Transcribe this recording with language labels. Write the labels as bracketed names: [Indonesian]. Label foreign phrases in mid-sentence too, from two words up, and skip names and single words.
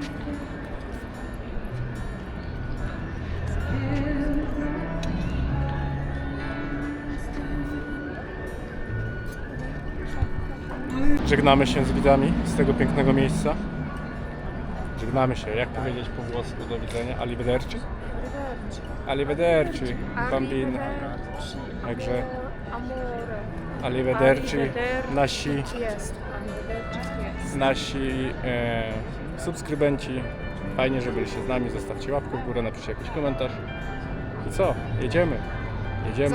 [Polish] Żegnamy się z widzami z tego pięknego miejsca. Żegnamy się. Jak powiedzieć po włosku do widzenia? [Italian] Arrivederci? Arrivederci, bambino. [Polish] Także arrivederci nasi subskrybenci. Fajnie, że byliście z nami. Zostawcie łapkę w górę, napiszcie jakiś komentarz. I co? Jedziemy. Jedziemy.